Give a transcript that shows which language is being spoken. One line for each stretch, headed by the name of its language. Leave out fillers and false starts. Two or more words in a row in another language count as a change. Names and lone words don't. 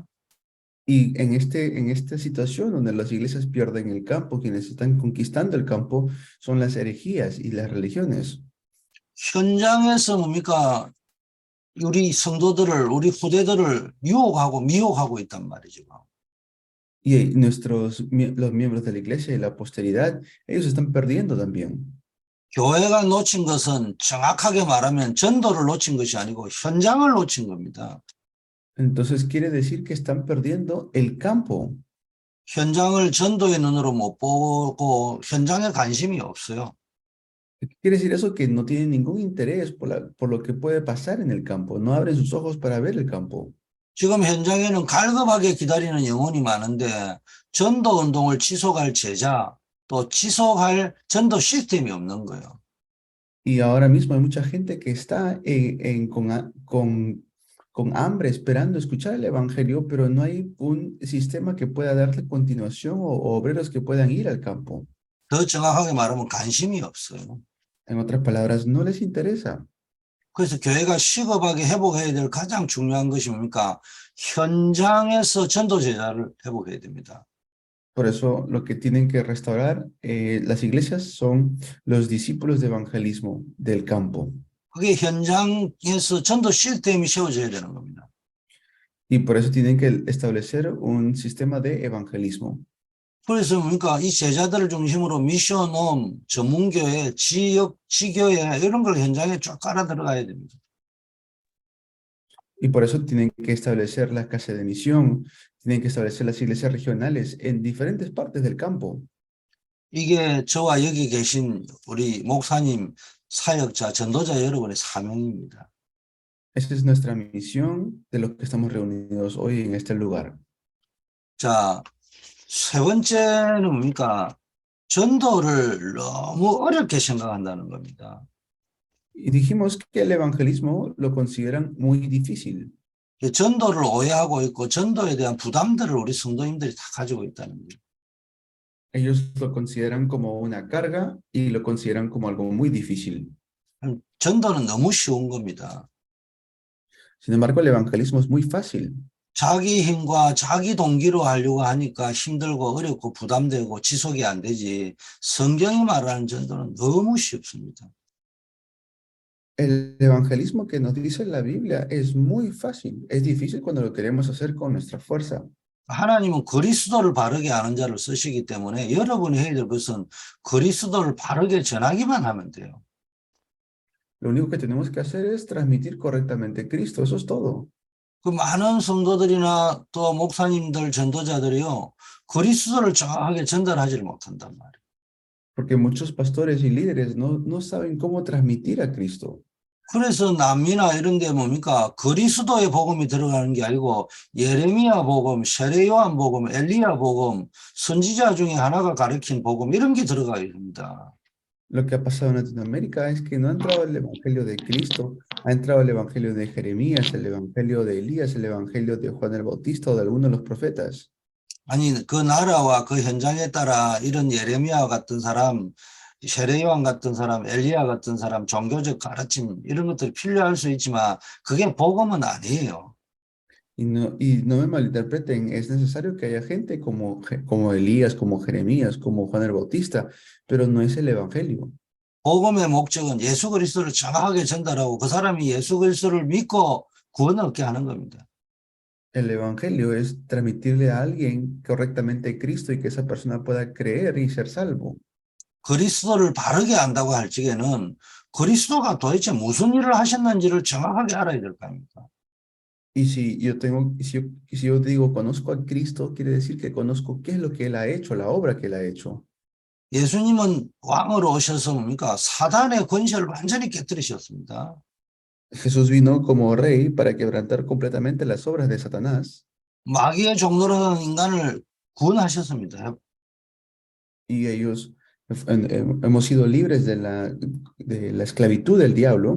Spanish: Y en esta situación donde las iglesias pierden el campo, quienes están conquistando el campo son las herejías y las religiones.
Korean: 현장에서 뭡니까? 우리 성도들을, 우리 후대들을 유혹하고 미혹하고 있단 말이죠.
Spanish: Y los miembros de la iglesia y la posteridad, ellos están perdiendo también.
Korean: 교회가 놓친 것은 정확하게 말하면 전도를 놓친 것이 아니고 현장을 놓친 겁니다.
Spanish: Entonces quiere decir que están perdiendo el campo.
Korean: 현장을 전도의 눈으로 못 보고 현장에 관심이 없어요.
Spanish: Quiere decir eso que no tienen ningún interés por lo que puede pasar en el campo. No abren sus ojos para ver el campo.
Korean: 지금 현장에는 갈급하게 기다리는 영혼이 많은데 전도 운동을 지속할 제자, 또 지속할 전도 시스템이 없는 거예요.
Spanish: Y ahora mismo hay mucha gente que está con hambre esperando escuchar el evangelio, pero no hay un sistema que pueda darle continuación o obreros que puedan ir al campo.
Korean: 더 정확하게 말하면 관심이 없어요.
Spanish: En otras palabras, no les interesa.
Korean: 그래서 교회가 시급하게 회복해야 될 가장 중요한 것이 뭡니까? 현장에서 전도 제자를 회복해야 됩니다.
Spanish: Por eso lo que tienen que restaurar las iglesias son los discípulos de evangelismo del campo.
Korean: 그게 현장에서 전도 시스템이 세워져야 되는 겁니다.
Spanish: Y por eso tienen que establecer un sistema de evangelismo.
Korean: 그래서 뭡니까? 이 제자들을 중심으로 미션홈, 전문교회, 지역, 지교회 이런 걸 현장에 쫙 깔아 들어가야 됩니다.
Spanish: Y por eso tienen que establecer la casa de misión, tienen que establecer las iglesias regionales en diferentes partes del campo.
Korean: 이게 저와 여기 계신 우리 목사님, 사역자, 전도자 여러분의 사명입니다.
Spanish: Esa es nuestra misión de los que estamos reunidos hoy en este lugar.
Korean: 자, 세 번째는 뭡니까? 전도를 너무 어렵게 생각한다는 겁니다.
Spanish: Y dijimos que el evangelismo lo consideran muy difícil.
Korean: 전도를 오해하고 있고 전도에 대한 부담들을 우리 성도님들이 다 가지고 있다는 거예요.
Spanish: Ellos lo consideran como una carga y lo consideran como algo muy difícil.
Korean: 전도는 너무 쉬운 겁니다.
Spanish: Sin embargo, el evangelismo es muy fácil.
Korean: 자기 힘과 자기 동기로 하려고 하니까 힘들고 어렵고 부담되고 지속이 안 되지 성경이 말하는 전도는 너무 쉽습니다.
Spanish: El evangelismo que nos dice la Biblia es muy fácil. Es difícil cuando lo queremos hacer con nuestra fuerza.
Korean: 하나님은 그리스도를 바르게 아는 자를 쓰시기 때문에 여러분이 해야 될 것은 그리스도를 바르게 전하기만 하면 돼요.
Spanish: Lo único que tenemos que hacer es transmitir correctamente Cristo. Eso es todo.
Korean: 그 많은 성도들이나 또 목사님들, 전도자들이요, 그리스도를 정확하게 전달하지를 못한단 말이에요.
Spanish: Porque muchos pastores y líderes no saben cómo transmitir a Cristo.
Korean: 그래서 남미나 이런 데 뭡니까? 그리스도의 복음이 들어가는 게 아니고 예레미야 복음, 세례요한 복음, 엘리야 복음, 선지자 중에 하나가 가르친 복음 이런 게 들어가야 됩니다.
Spanish: Lo que ha pasado en Latinoamérica es que no ha entrado el evangelio de Cristo, ha entrado el evangelio de Jeremías, el evangelio de Elías, el evangelio de Juan el Bautista o de alguno de los profetas.
Korean: 아니 그 나라와 그 현장에 따라 이런 예레미야 같은 사람, 세례요한 같은 사람, 엘리야 같은 사람, 종교적 가르침 이런 것들이 필요할 수 있지만 그게 복음은 아니에요.
Spanish: Y no me malinterpreten, es necesario que haya gente como Elías, como Jeremías, como Juan el Bautista, pero no es el evangelio.
Korean: 복음의 목적은 예수 그리스도를 정확하게 전달하고 그 사람이 예수 그리스도를 믿고 구원을 얻게 하는 겁니다.
Spanish: El evangelio es transmitirle a alguien correctamente Cristo y que esa persona pueda creer y ser salvo.
Korean: 그리스도를 바르게 안다고 할 적에는 그리스도가 도대체 무슨 일을 하셨는지를 정확하게 알아야 될 거 아닙니까?
Spanish: Y si yo digo conozco a Cristo, quiere decir que conozco qué es lo que Él ha hecho, la obra que Él ha hecho.
Korean: 예수님은 왕으로 오셔서 뭡니까? 사단의 권세를 완전히 깨뜨리셨습니다.
Spanish: Jesús vino como rey para quebrantar completamente las obras de Satanás
Korean: 마귀의 종로로 하는 인간을 구원하셨습니다.
Spanish: y hemos sido libres de la esclavitud del diablo.